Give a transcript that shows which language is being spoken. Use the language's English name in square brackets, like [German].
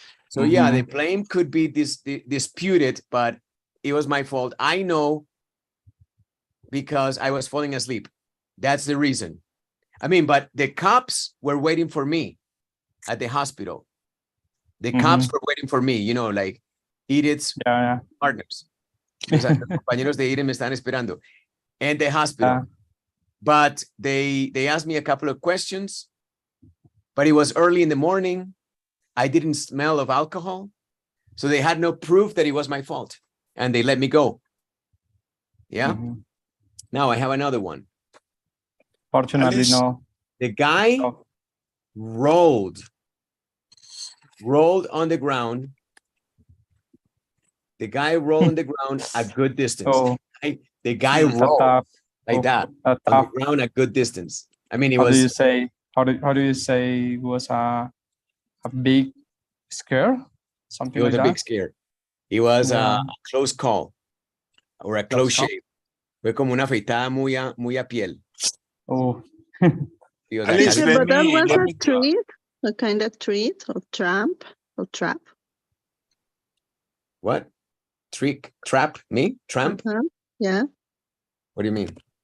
[English] So yeah, the blame could be disputed, but it was my fault. I know because I was falling asleep. That's the reason. I mean, but the cops were waiting for me at the hospital. The cops were waiting for me, you know, like Edith's partners. [Spanish] Los compañeros de Edith me están esperando. [English] And the hospital. But they asked me a couple of questions, but it was early in the morning. I didn't smell of alcohol. So they had no proof that it was my fault. And they let me go. Yeah. Now I have another one. Fortunately, no. The guy rolled on the ground. The guy rolled on the ground a good distance. The guy rolled like that on the ground a good distance. I mean, it was. How do you say it was a big scare? Something It was like a that? big scare. It was a close call or a close shave. [Spanish] Fue como una afeitada muy a piel. [English] But that was a treat, a kind of treat or trap. What? Trap? Me? Tramp? Yeah. What do you mean?